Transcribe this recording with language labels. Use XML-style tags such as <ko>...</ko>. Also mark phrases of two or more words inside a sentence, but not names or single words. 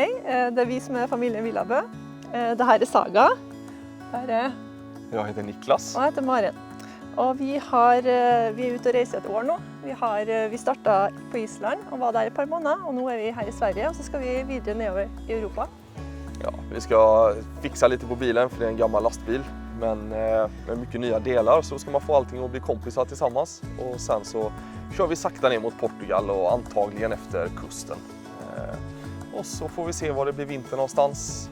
<no>Det vi som familien Villabø. Det her Saga.</no> <sv>Jag heter Niklas.</sv> <no>Og jeg heter Maren. Og vi er ute og reiser et år nå. Vi startet på Island og var der et par måneder, og nå vi her i Sverige, og så skal vi videre nedover i Europa.</no> <sv>Ja, vi ska fixa lite på bilen för det är en gammal lastbil, men med mycket nya delar så ska man få allting att bli kompisar tillsammans. Och sen så kör vi sakta ner mot Portugal och antagligen efter kusten. Och så får vi se var det blir vinter någonstans.</sv>